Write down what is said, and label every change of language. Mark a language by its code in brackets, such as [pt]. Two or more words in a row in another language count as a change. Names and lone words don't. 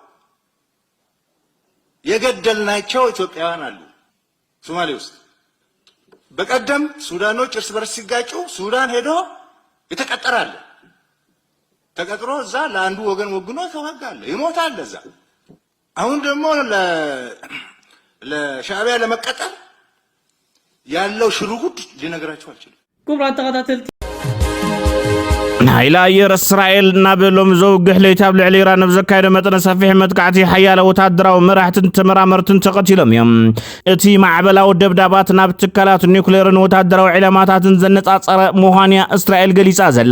[am] የገደልናቸው ኢትዮጵያውያን አሉ ሶማሌ ውስጥ በቀደም ሱዳኖች እርስ በርስ ሲጋጩ ሱዳን ሄዶ የተቀጠራለ ተቀጥሮ እዛ ለአንዱ ወገን ወግኖ ተዋጋለ ይሞታል እዛ አሁን ደግሞ ለሻዕቢያ ለመቀጠር ያለው ሽሩጉድ ሊነግራችሁ አልችልም [ti] ኩብራት ተከታተልቲ ናይላ አየር እስራኤል ናበሎም ዘውግሕ ለይታብ ልዕሊ ኢራን ብዘካየደ መጠነ ሰፊሕ መጥቃዕቲ ሓያለ ወታደራዊ መራሕትን ተመራመርትን ተቐቲሎም እዮም እቲ ማዕበላዊ ደብዳባት ናብ ትካላት ኒውክሌርን ወታደራዊ ዕላማታትን ዘነጻጸረ ምዃንያ እስራኤል ገሊጻ ዘላ